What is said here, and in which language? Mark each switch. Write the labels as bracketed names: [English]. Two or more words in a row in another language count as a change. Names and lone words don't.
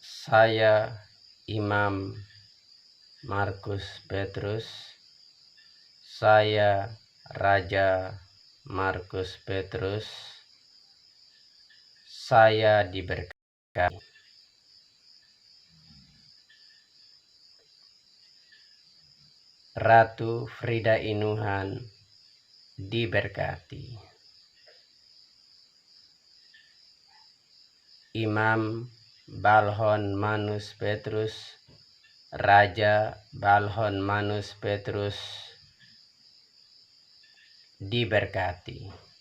[Indonesian] Saya Imam Markus Petrus, saya Raja Markus Petrus, saya diberkati. Ratu Frida Inuhan diberkati. Imam Balhon Manus Petrus, Raja Balhon Manus Petrus diberkati.